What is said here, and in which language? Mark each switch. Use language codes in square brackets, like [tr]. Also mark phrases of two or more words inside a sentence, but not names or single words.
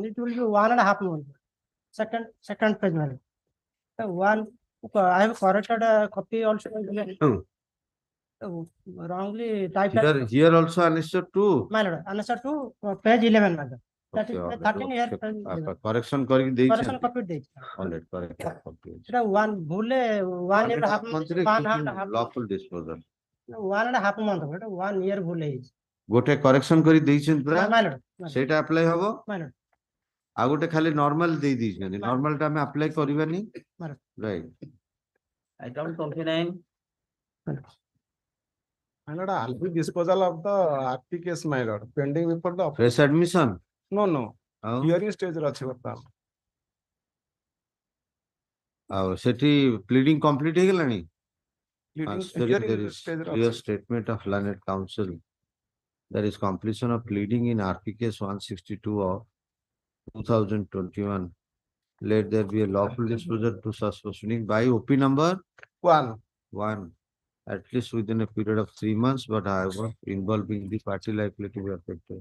[en] It will be 1.5 months. Second page, my lord. I have corrected a copy also. Wrongly typed. Here also annexure 2. My lord, answer to page 11, my lord. That is Okay, all right, 13 year. [or] okay. Correction କରିକି ଦେଇଛନ୍ତି। Correction copy ଦେଇଛି। [en] All right, correct. Copy. [or] ସେଟା ଭୁଲରେ [en] 1 year and a half month, 1.5 lawful disposal. [or] 1.5 month ହବ, ଏଟା 1 year ଭୁଲ ହେଇଛି। ଗୋଟେ correction କରି ଦେଇଛନ୍ତି ପୁରା। [en] My lord, [or] ସେଇଟା apply ହବ। [en] my lord, [or] ଆଉ ଗୋଟେ ଖାଲି normal ଦେଇ ଦେଇଛନ୍ତି। Normal ଟା ଆମେ apply କରିବାନି। [en] my lord। Right. Item 29. My lord, I'll be disposal of the RP case, my lord, pending before the office. Fresh admission? No. [or] ଆଉ [en] Hearing stage [or] ରେ ଅଛି ବର୍ତ୍ତମାନ। ଆଉ ସେଠି pleading complete ହେଇଗଲାଣି? [en] Hearing There is [or] stage ରେ [en] clear [or] ଅଛି। [en] statement of learned counsel. There is completion of pleading in RP case 162 of 2021. Let there be a lawful disposal to such proceeding by OP number 1, at least within a period of 3 months, but however, involving the party likely to be affected.